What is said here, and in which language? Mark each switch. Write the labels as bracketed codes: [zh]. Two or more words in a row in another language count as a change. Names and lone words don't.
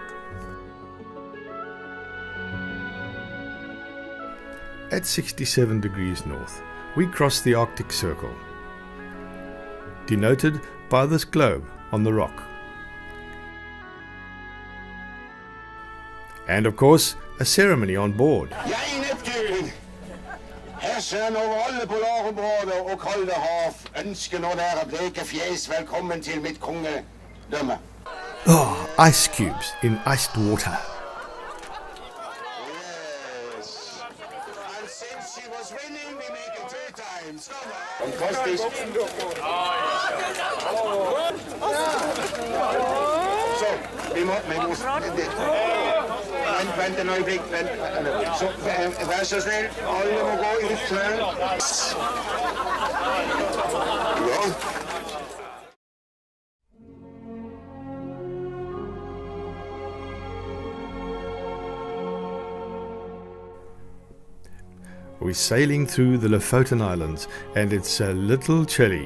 [en] At 67 degrees north, we cross the Arctic Circle, denoted by this globe on the rock. And of course, a ceremony on board. [no] Herskeren over alle polarområder og kolde hav ønsker nå dere bleke fjes velkommen til mitt kongedømme. [en] Oh, ice cubes in iced water. Yes. And since she was winning, we make it 3 times. [no] Fantastisk. Så, vi må vent en øyeblikk. Så, vær så snill, alle må gå ut her. Ja. [en] We're sailing through the Lofoten Islands, and it's a little chilly.